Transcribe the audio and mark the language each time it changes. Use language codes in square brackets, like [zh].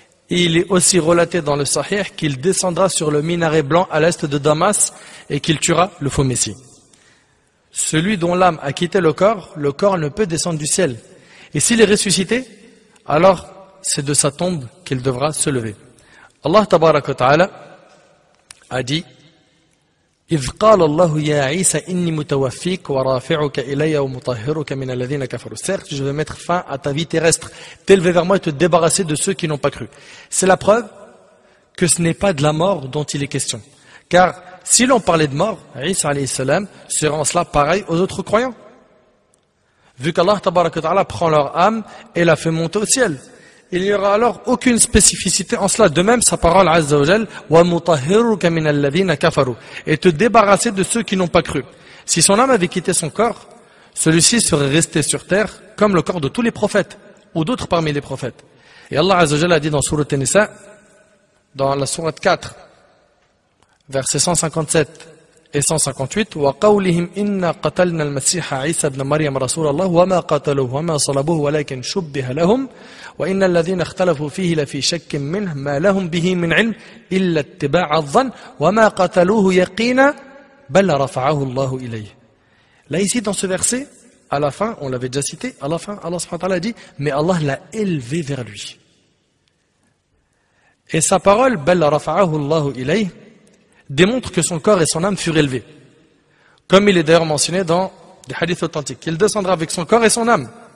[fr] Et il est aussi relaté dans le Sahih qu'il descendra sur le minaret blanc à l'est de Damas et qu'il tuera le faux messie. Celui dont l'âme a quitté le corps ne peut descendre du ciel. Et s'il est ressuscité, alors c'est de sa tombe qu'il devra se lever. Allah tabaraka wa ta'ala a dit: [ar] إذ قال الله يا عيسى إني متوفيك ورافعك إلي ومطهرك من الذين كفروا. [fr] Certes, je vais mettre fin à ta vie terrestre, t'élever vers moi et te débarrasser de ceux qui n'ont pas cru. C'est la preuve que ce n'est pas de la mort dont il est question. Car si l'on parlait de mort, Isa alayhi salam serait en cela pareil aux autres croyants. vu qu'Allah tabaraka wa ta'ala prend leur âme et la fait monter au ciel. Il n'y aura alors aucune spécificité en cela. De même, sa parole Azza wa Jal, [ar] وَمُطَهِّرُكَ مِنَ الَّذِينَ كَفَرُوا, [fr] et te débarrasser de ceux qui n'ont pas cru. Si son âme avait quitté son corps, celui-ci serait resté sur terre comme le corps de tous les prophètes ou d'autres parmi les prophètes. Et Allah Azza wa Jal a dit dans Sourate An-Nisa, dans la Sourate 4, versets 157 et 158, [ar] وَقَوْلِهِمْ إِنَّا قَتَلْنَا الْمَسِيحَ عِيسَى بْنَ مَرْيَمَ رَسُولَ اللَّهِ وَمَا قَتَلُوهُ وَمَا صَلَبُوهُ وَلَكِنْ شُبِّهَ لَهُمْ وَإِنَّ الَّذِينَ اخْتَلَفُوا فِيهِ لَفِي شَكٍّ مِّنْهُ مَا لَهُمْ بِهِ مِنْ عِلْمٍ إِلَّا اتِّبَاعَ الظَّنِّ وَمَا قَتَلُوهُ يَقِينًا بَلْ رَفَعَهُ اللَّهُ إِلَيْهِ. [fr] Là ici dans ce verset, à la fin, on l'avait déjà cité, à la fin Allah subhanahu wa ta'ala dit mais Allah l'a élevé vers lui. Et sa parole [ar] بَلْ رَفَعَهُ اللَّهُ إِلَيْهِ [fr] démontre que son corps et son âme furent élevés. Comme il est d'ailleurs mentionné dans des hadiths authentiques, qu'il descendra avec son corps et son âme.